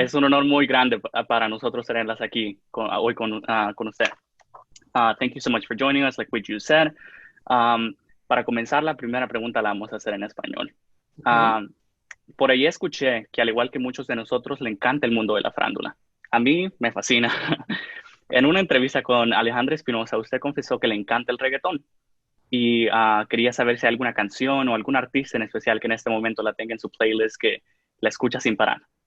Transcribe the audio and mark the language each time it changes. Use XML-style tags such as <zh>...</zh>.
<es>Es un honor muy grande para nosotros tenerlas aquí hoy con usted.</es> <en>Thank you so much for joining us, like what you said.</en> <es>Para comenzar, la primera pregunta la vamos a hacer en español. Okay. Por ahí escuché que al igual que muchos de nosotros, le encanta el mundo de la farándula. A mí me fascina. En una entrevista con Alejandra Espinosa, usted confesó que le encanta el reggaetón y quería saber si hay alguna canción o algún artista en especial que en este momento la tenga en su playlist que la escucha sin parar.</es>